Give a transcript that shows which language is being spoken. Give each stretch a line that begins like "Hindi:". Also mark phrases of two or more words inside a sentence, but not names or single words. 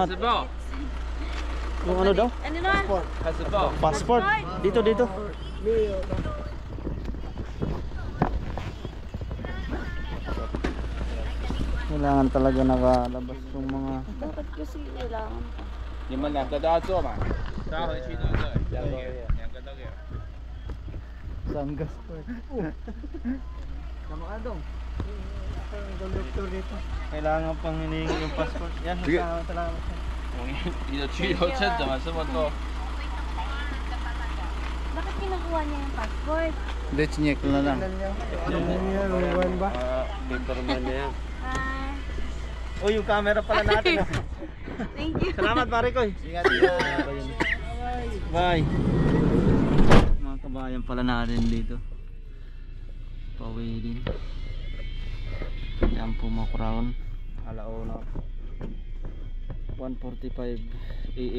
Filipino: Yung ano daw? Ano na? Passport. Dito. Kailangan talaga nakalabas yung mga... Dapat kasi kailangan.
Chinese: 你们两个都要做嘛？搭回去对不对？两个都给。
Filipino: Sanggas po. Tama ka dong. Ang konduktor dito. Kailangan pang hinihingi yung passport. Yan, salamat. 你的居留证怎么这么多？ Bakit kinukuha niya yung passport? Hindi, chinyek na lang. Ano yan? Uwan ba? Paperman na yan. Hi. Oh, yung camera pala natin.
English: Thank you.
Filipino: Salamat, pare ko. Ingat, ingat. Bye. Mga kabayan pala natin dito. Pauwi din. Yan po mga Kuraon. Alauna. 1:45 AM.